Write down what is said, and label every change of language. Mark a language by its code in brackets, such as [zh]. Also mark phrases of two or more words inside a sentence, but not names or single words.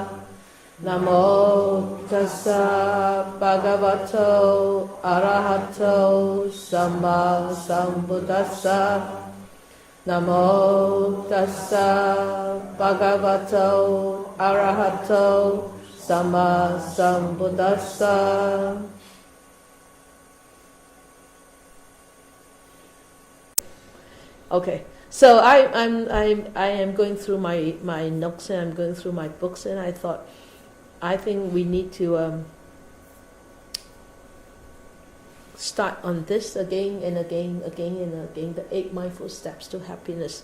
[pi] Namo tassa bhagavato arahato sama sambuddhassa. Namo tassa bhagavato arahato sama sambuddhassa. [en] Okay, so I am going through my notes and I'm going through my books, and I think we need to start on this again and again, the 8 mindful steps to happiness.